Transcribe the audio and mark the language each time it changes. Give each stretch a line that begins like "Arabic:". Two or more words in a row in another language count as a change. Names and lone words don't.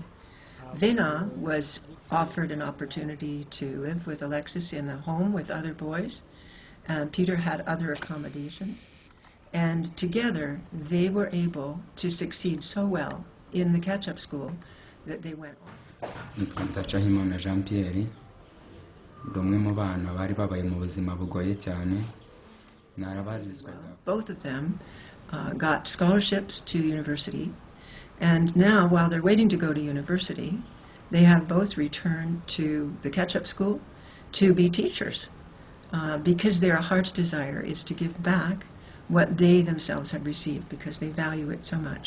English: Vina was offered an opportunity to live with Alexis in the home with other boys, and Peter had other accommodations, and together they were able to succeed so well in the catch-up school that they went on.
Rundi: Nitwa Jean Pierre, umwe mu bana bari babaye mu buzima bugoye cyane.
English: Both of them got scholarships to university, and now while they're waiting to go to university, they have both returned to the catch-up school to be teachers because their heart's desire is to give back what they themselves have received because they value it so much.